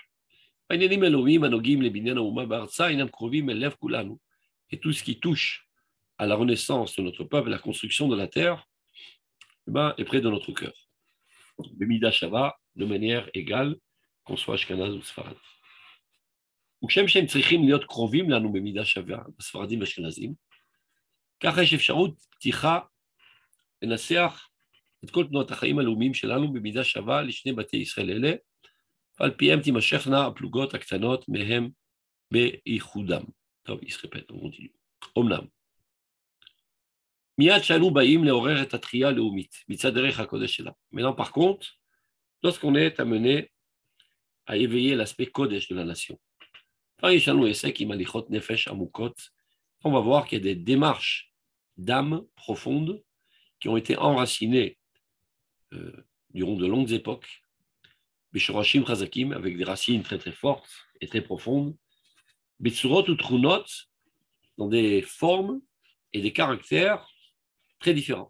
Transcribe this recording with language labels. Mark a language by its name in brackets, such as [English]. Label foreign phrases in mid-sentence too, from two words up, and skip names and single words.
[French] Et tout ce qui touche à la renaissance de notre peuple, la construction de la terre, est près de notre cœur. [Hebrew] במידה שווה, [French] de manière égale, qu'on soit Ashkenaz ou Sfarad. [Hebrew] וכשם שהם צריכים להיות קרובים לנו במידה שווה, הספרדים והאשכנזים, ככה יש אפשרות פתיחה לנסח את כל תנועות החיים הלאומיים שלנו במידה שווה לשני בתי ישראל אלה, ועל פיהם תימשכנה הפלוגות הקטנות מהם בייחודם. טוב, יסחפת, [French] on continue. [Hebrew] אומנם, מיד שאנו באים לעורר את התחייה הלאומית מצד דרך הקודש שלה. [French] Maintenant, par contre, lorsqu'on est amené à éveiller l'aspect kodesh de la nation, on va voir qu'il y a des démarches d'âme profondes qui ont été enracinées durant de longues époques, avec des racines très très fortes et très profondes, dans des formes et des caractères très différents.